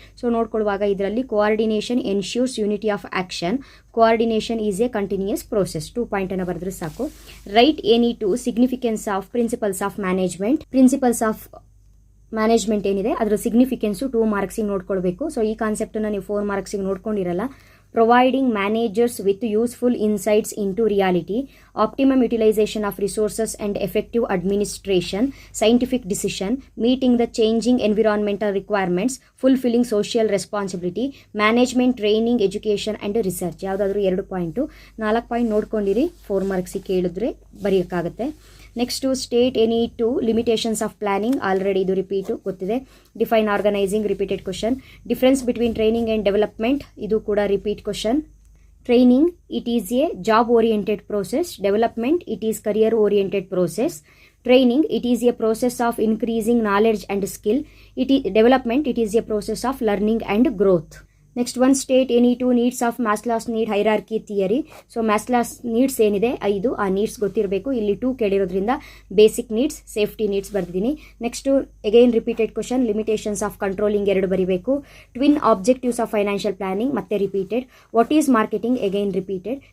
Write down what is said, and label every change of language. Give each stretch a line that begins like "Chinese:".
Kannada: So ನೋಡ್ಕೊಳ್ಳುವಾಗ ಇದರಲ್ಲಿ
English: Coordination ensures unity of action. Coordination is a continuous process.
Kannada: 2 ಪಾಯಿಂಟನ್ನು ಬರೆದ್ರೆ ಸಾಕು.
English: Right any two significance of principles of management.
Kannada: Principles of management ಏನಿದೆ ಅದರ ಸಿಗ್ನಿಫಿಕೆನ್ಸು 2 ಮಾರ್ಕ್ಸಿಗೆ ನೋಡ್ಕೊಳ್ಬೇಕು. So ಈ ಕಾನ್ಸೆಪ್ಟನ್ನು ನೀವು 4 ಮಾರ್ಕ್ಸಿಗೆ ನೋಡ್ಕೊಂಡಿರಲ್ಲ.
English: Providing managers with useful insights into reality, optimum utilization of resources and effective administration, scientific decision, meeting the changing environmental requirements, fulfilling social responsibility, management training, education and research.
Kannada: ಯಾವುದಾದ್ರೂ 2 point, 4 point ನೋಡ್ಕೊಂಡಿರಿ. 4 ಮಾರ್ಕ್ಸಿಗೆ ಕೇಳಿದ್ರೆ ಬರೆಯೋಕ್ಕಾಗುತ್ತೆ.
English: Next state any two limitations of planning.
Kannada: Already ಇದು repeat ಗೊತ್ತಿದೆ.
English: Define organising, repeated question. Difference between training and development, ಇದು ಕೂಡ repeat question. Training, it is a job oriented process. Development, it is career oriented process. Training, it is a process of increasing knowledge and skill. Development, it is a process of learning and growth. Next one, state any two needs of Maslow's need hierarchy theory.
Kannada: So ಮ್ಯಾಸ್ಲಾಸ್ needs ಏನಿದೆ 5, ಆ needs ಗೊತ್ತಿರಬೇಕು. ಇಲ್ಲಿ 2 ಕೇಳಿರೋದ್ರಿಂದ basic needs, safety needs ಬರ್ದಿದ್ದೀನಿ.
English: Next again repeated question, limitations of controlling 2 ಬರೀಬೇಕು. Twin objectives of financial planning ಮತ್ತೆ repeated. What is marketing again repeated.